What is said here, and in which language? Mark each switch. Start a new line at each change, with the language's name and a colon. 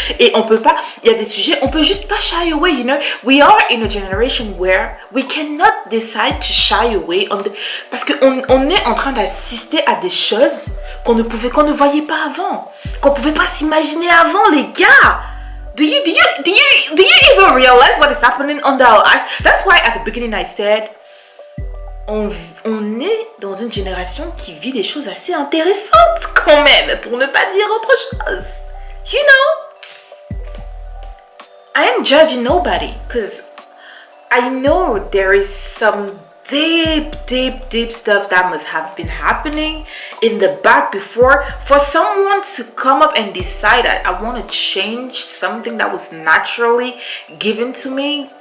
French: Et on peut pas, il y a des sujets, on peut juste pas
English: shy away, you know. We are in a generation where we cannot decide to shy away
French: parce qu'on est en train d'assister à des choses qu'on ne voyait pas avant, qu'on pouvait pas s'imaginer avant, les gars.
English: Do you even realize what is happening under our eyes? That's why at the beginning I said,
French: on est dans une génération qui vit des choses assez intéressantes quand même, pour ne pas dire autre chose.
English: You know, I am judging nobody, because I know there is some deep stuff that must have been happening in the back before for someone to come up and decide that I want to change something that was naturally given to me.